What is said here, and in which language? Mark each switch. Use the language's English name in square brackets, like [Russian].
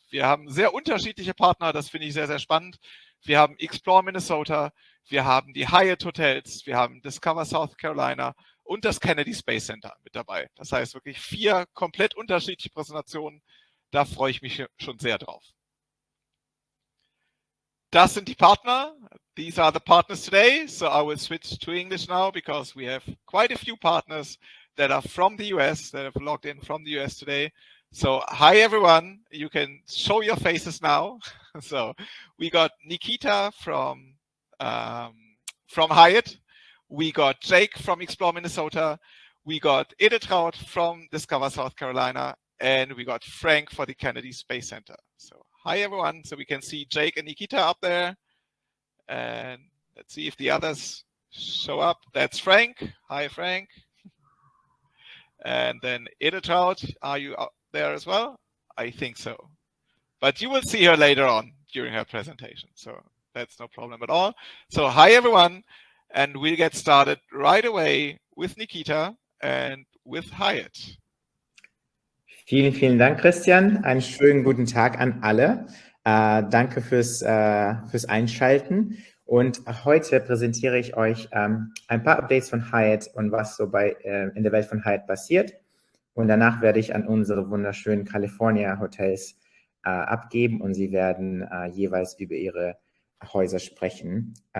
[German] Wir haben sehr unterschiedliche Partner, das finde ich sehr, sehr spannend. Wir haben Explore Minnesota, wir haben die Hyatt Hotels, wir haben Discover South Carolina und das Kennedy Space Center mit dabei. Das heißt wirklich 4 komplett unterschiedliche Präsentationen. Da freue ich mich schon sehr drauf. Das sind die Partner. [English] These are the partners today. So I will switch to English now because we have quite a few partners that are from the US, that have logged in from the US today. So hi everyone, you can show your faces now. So we got Nikita from Hyatt, we got Jake from Explore Minnesota, we got Edeltraud from Discover South Carolina, and we got Frank for the Kennedy Space Center. So hi everyone, so we can see Jake and Nikita up there, and let's see if the others show up. That's Frank. Hi Frank. And then Edeltraud, are you out there as well? I think so. But you will see her later on during her presentation, so that's no problem at all. So hi everyone, and we'll get started right away with Nikita and with Hyatt. [German] Vielen, vielen Dank, Christian. Einen schönen guten Tag an alle. Danke fürs Einschalten. Und heute präsentiere ich euch ein paar Updates von Hyatt und was so in der Welt von Hyatt passiert. Und danach werde ich an unsere wunderschönen California Hotels abgeben und sie werden jeweils über ihre Häuser sprechen.